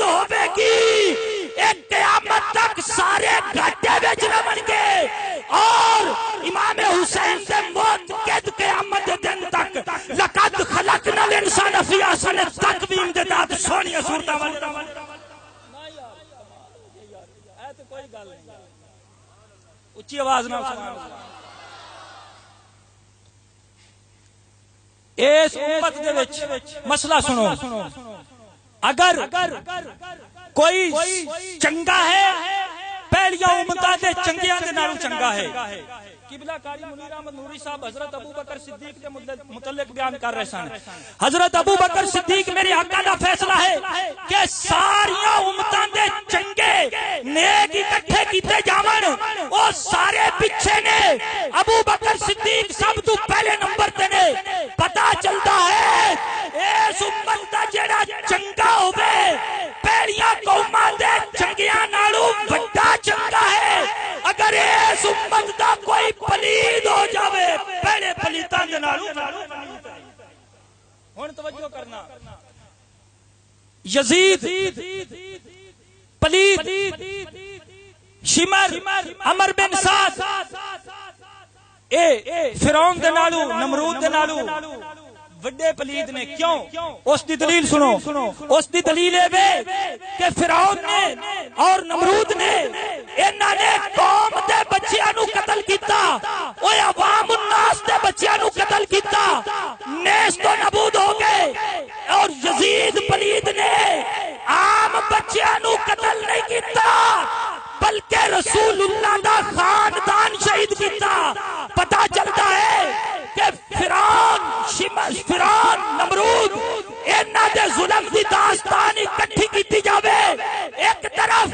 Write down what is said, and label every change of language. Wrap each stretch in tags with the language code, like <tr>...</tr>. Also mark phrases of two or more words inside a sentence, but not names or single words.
<pa>ہوے گی، ایک قیامت تک سارے گھاٹے وچ رہن گے، اور امام حسین دے موت کے قیامت دے دن تک</pa> <ar>لقد خلقنا الانسان فی احسن تقویم</ar> <pa>دے داد سونی صورتاں والی کوئی گل نہیں، اچھی آواز نہ</pa> <ar>سبحان اللہ۔</ar> <pa>اس امت دے وچ مسئلہ سنو، اگر کوئی چنگا ہے پہلیاں امتاں دے چنگیاں دے نالوں چنگا ہے۔ قبلہ قاری منیر احمد نوری صاحب حضرت ابو بکر صدیق کے متعلق بیان کر رہے سن۔ حضرت ابو بکر صدیق میری حق دا فیصلہ ہے کہ ساریاں امتاں دے چنگے نیک اکٹھے کیتے جاون، او سارے پیچھے نے، ابو بکر صدیق سب تو پہلے نمبر تے نے۔</pa> <ur>پتہ چلتا ہے</ur> <pa>اس امت دا جڑا چنگا ہوے پہلیاں قوماں دے چنگیاں نالوں بڑا چنگا ہے۔ اگر اس امت دا کوئی پلید ہو جاوے پہلے پلیتاں دے نالوں ہن توجہ کرنا، یزید پلید، شمر، عمر بن سعد، اے فرعون دے نالوں، نمرود دے نالوں وڈے پلید نے کیوں؟ اس دی دلیل سنو، اس دی دلیل ہے کہ فرعون نے اور نمرود نے انہاں نے قوم دے بچیاں نو قتل کیتا، اوے عوام الناس دے بچیاں نو قتل کیتا، نیست و نابود ہو گئے، اور یزید پلید نے عام بچیاں نو قتل نہیں کیتا بلکہ رسول اللہ دا خاندان شہید کیتا۔</pa> <ur>پتہ چلتا ہے</ur> <pa>کہ فرعون نمرود انہاں دے ظلم دی داستان اکٹھی کیتی جاوے ایک طرف،</pa>